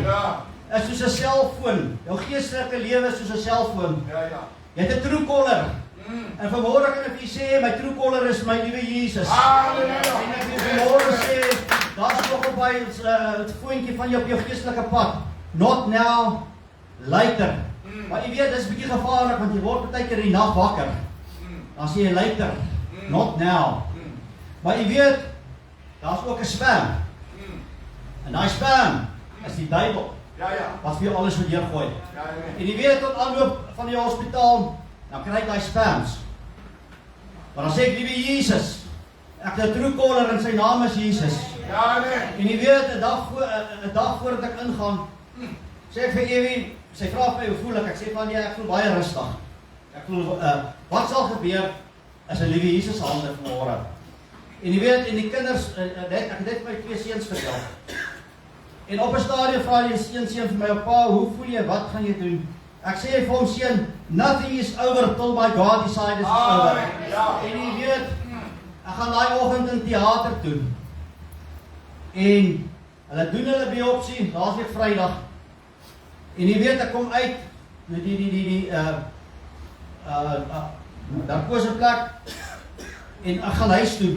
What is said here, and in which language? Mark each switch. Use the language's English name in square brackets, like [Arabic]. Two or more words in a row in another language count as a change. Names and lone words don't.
[Afrikaans] Ja. Is soos 'n selfoon. Jou geestelike lewe is soos 'n selfoon. Jy het 'n Truecaller. En vanmôre kan ek vir julle sê, my Truecaller is my liewe Jesus. En ek wil vanmôre sê, daar's nog op by het foontjie van jou op jou geestelike pad. [English] Not now, later. [Afrikaans] Maar jy weet, dis 'n bietjie gevaarlik, want jy word baie keer in die nag wakker. Dan sê jy later, [English] not now. [Afrikaans] Maar jy weet, daar's ook 'n spam. En daai spam is die duiwel. Wat vir jou alles moet deurgooi. En jy weet, tot aanloop van die hospitaal, dan kry jy daai spams. Maar dan sê ek, liewe Jesus, ek het 'n Truecaller en sy naam is Jesus. En jy weet, 'n dag voordat ek ingaan, sê ek vir Evie, sy vra vir my, hoe voel ek? Ek sê van, ja, ek voel baie rustig. Ek voel, wat sal gebeur as 'n liewe Jesus hande vanmôre? En jy weet, en die kinders, ek het dit my 2 seuns vertel. En op 'n stadium vra die seun vir my, pa, hoe voel jy? Wat gaan jy doen? Ek sê vir hom, seun, [English] nothing is over till my God decides it's over. [Afrikaans] En jy weet, ek gaan daai oggend in theater toe. En hulle doen hulle biopsie, laasweek Vrydag. En jy weet, ek kom uit met die narkose plek en ek gaan huis toe.